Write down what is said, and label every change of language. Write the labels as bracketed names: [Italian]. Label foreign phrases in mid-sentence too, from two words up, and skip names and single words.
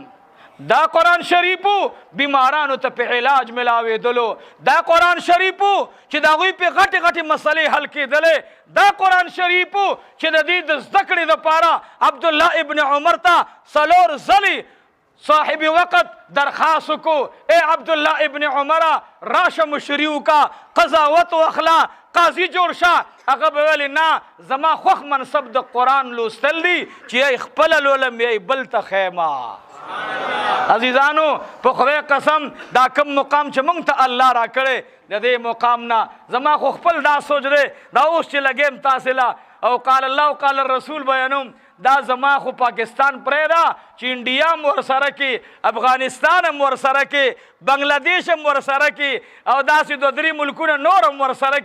[Pashto] دا قرآن شریفو بیمارانو ته په علاج ملاوېدلو، دا قرآن شریفو چې د هغوی په غټې غټې مسلې حل کېدلې، دا قرآن شریفو چې د دې د زده کړې دپاره عبدالله ابن عمر ته 4 ځلې صاحب وقت درخواست کو، اے عبداللہ ابن عمرہ راشه مشری وکا، قضاوت واخلا، قاضی جوړ شه. هغه به ویلې نه زما خوښ منصب د قرآن لوستل دي چې یی خپله لولم یی بل ته خیمه. عزیزانو په خدای قسم دا کم مقام چې موږ ته الله را کړی د دې مقام نه زما خو خپل دا سوچ دی دا اوس چې لګیم تاسې له او [Arabic] قال الله قال الرسول [Pashto] بیانوم، دا زما خو پاکستان پرېږده چې انډیا هم ورسره کې، افغانستان هم ورسره کې، بنګلادیش هم ورسره کې او داسې 2-3 ملکونه نور هم ورسره کې.